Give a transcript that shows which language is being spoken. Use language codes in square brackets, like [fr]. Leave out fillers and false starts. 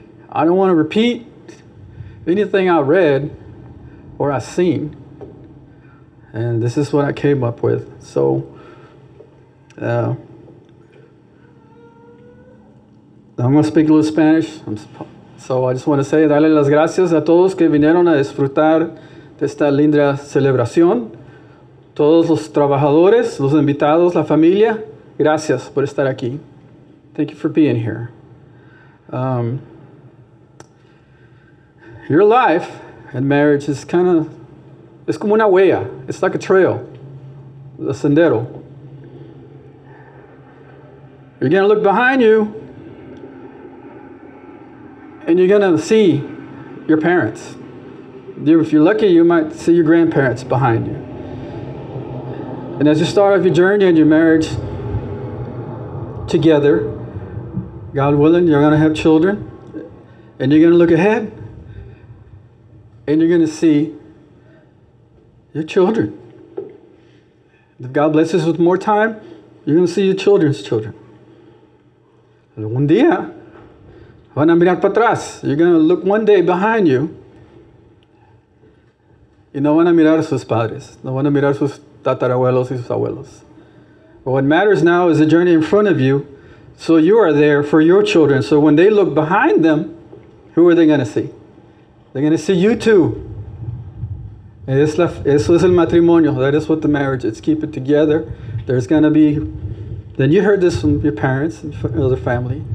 [en] I don't want to repeat anything I read or I seen. And this is what I came up with. So, I'm going to speak a little Spanish. So I just want to say, [es] darle las gracias a todos que vinieron a disfrutar de esta linda celebración. Todos los trabajadores, los invitados, la familia, gracias por estar aquí. [en] Thank you for being here. Your life and marriage is it's [es] como una huella. [en] It's like a trail, a sendero. You're going to look behind you and you're going to see your parents. If you're lucky, you might see your grandparents behind you. And as you start off your journey and your marriage together, God willing, you're going to have children. And you're going to look ahead and you're going to see your children. If God blesses with more time, you're going to see your children's children. [es] Un día van a mirar para atrás. [en] You're going to look one day behind you [es] y no van a mirar a sus padres. No van a mirar a sus tatarabuelos y sus abuelos. [en] But what matters now is the journey in front of you. So you are there for your children. So when they look behind them, who are they going to see? They're going to see you too. [es] Eso es el matrimonio. [en] That is what the marriage is. Keep it together. There's going to be, then you heard this from your parents and other family.